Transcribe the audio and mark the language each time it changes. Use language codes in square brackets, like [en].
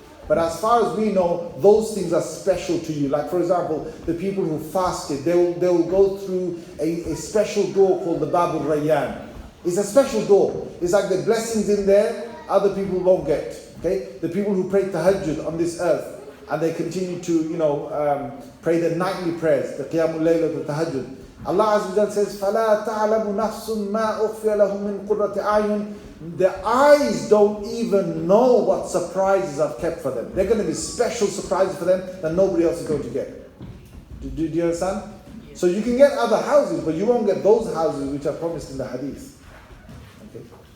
[en] But as far as we know, those things are special to you. Like for example, the people who fasted, they will go through a special door called the Babul Rayyan. It's a special door. It's like the blessings in there, other people won't get. Okay? The people who pray tahajjud on this earth, and they continue to pray the nightly prayers, the Qiyamul Layl, the tahajjud. Allah Azza wa Jalla says, [ar] فَلَا تَعْلَمُ نَفْسٌ مَا أُخْفِيَ لَهُم مِّن قُرَّةِ أَعْيُنٍ. [en] Their eyes don't even know what surprises I've kept for them. They're going to be special surprises for them that nobody else is going to get. Do you understand? Yes. So you can get other houses, but you won't get those houses which are promised in the hadith. Okay.